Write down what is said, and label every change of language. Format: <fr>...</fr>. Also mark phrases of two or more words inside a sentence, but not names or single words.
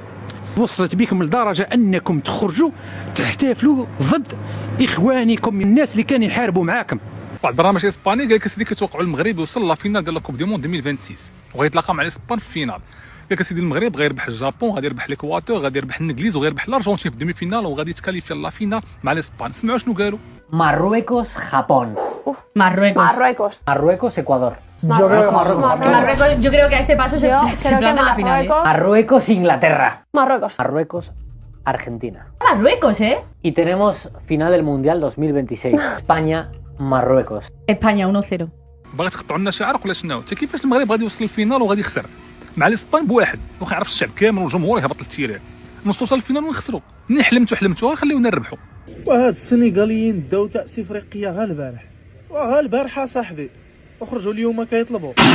<ar>وصلت بكم لدرجه انكم تخرجوا تحتفلوا ضد اخوانكم الناس اللي كانوا يحاربوا معاكم. واحد البرنامج اسباني قال لك اسيدي كيتوقعوا المغرب يوصل</ar> <fr>la finale</fr> <ar>ديال</ar> <fr>la coupe du monde</fr> <ar>2026 وغيتلاقى مع الاسبان في الفينال. قال لك اسيدي المغرب غيربح الجابون، غادي يربح ليكواتور، غادي يربح الانجليز وغيربح الارجنتين في</ar> <fr>demi finale</fr> <ar>وغادي يتكاليفي</ar> <fr>la finale</fr> <ar>مع الاسبان. سمعوا شنو قالوا؟</ar> <es>Marruecos, Japón. Marruecos, Ecuador. Yo creo que a este paso se planta la final, ¿eh? Marruecos, Inglaterra. Marruecos, Argentina. Marruecos, ¿eh? Y tenemos final del Mundial 2026. España, Marruecos. España 1-0.</es> <ar>باغي تقطعوا لنا شعرك ولا شنو؟ حتى كيفاش المغرب غادي يوصل للفينال وغادي يخسر مع الاسبان بواحد واخا يعرف الشعب كامل والجمهور يهبط للتيران، نوصلوا للفينال ونخسروا. منين حلمتوا خليونا نربحوا. وهاد السنغاليين داو كأس افريقيا غير البارح، وغير البارحه صاحبي، وخرجوا اليوم كيطلبوا.</ar>